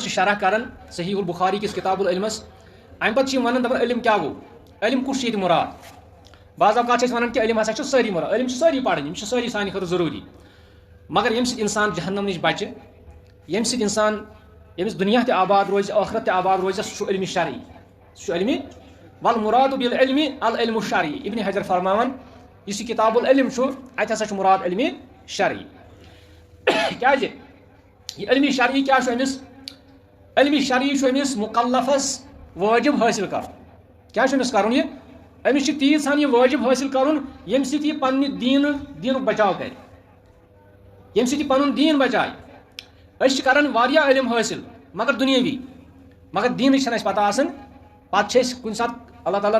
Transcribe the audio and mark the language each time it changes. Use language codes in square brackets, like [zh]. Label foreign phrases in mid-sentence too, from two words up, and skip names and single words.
[ks] چھِ شرح کران صحیح البخاری کِس کتاب العلمس امہِ پتہٕ چھِ یِم ونان دپان علم کیٛاہ گوٚو علم کُس چھُ ییٚتہِ مُراد بعض اوقات چھِ أسۍ ونان کہِ علم ہسا چھِ سٲری مُراد علم چھِ سٲری پرٕنۍ یِم چھِ سٲری سانہِ خٲطرٕ ضروٗری مگر ییٚمہِ سۭتۍ انسان جہنم نِش بچہِ ییٚمہِ سۭتۍ انسان ییٚمِس دُنیا تہِ آباد روزِ ٲخرت تہِ آباد روزِ سُہ چھُ علمِ شرعی سُہ چھُ علمِ [ar] والمُراد بالعلم العلم الشرعی [ks] ابن حجر فرماوان یُس یہِ کتاب العلم چھُ اتہِ ہسا چھُ مُراد علمِ شرعی کیٛازِ یہِ علمِ شرعی کیٛاہ چھُ أمِس علمِ شرعی چھُ أمِس مُکلفس وٲجب حٲصِل کرُن کیٛاہ چھُ أمِس کرُن یہِ أمِس چھُ تیٖژ یہِ وٲجب حٲصِل کرُن ییٚمہِ سۭتۍ یہِ پننہِ دیٖنُک بچاو کرِ ییٚمہِ سۭتۍ یہِ پنُن دیٖن بچایہِ أسۍ چھِ کران واریاہ علم حٲصِل مگر دُنیٲوی مگر دیٖنٕچ چھنہٕ اَسہِ پتہ آسان پتہٕ چھِ أسۍ کُنہِ ساتہٕ اللہ تعالیٰ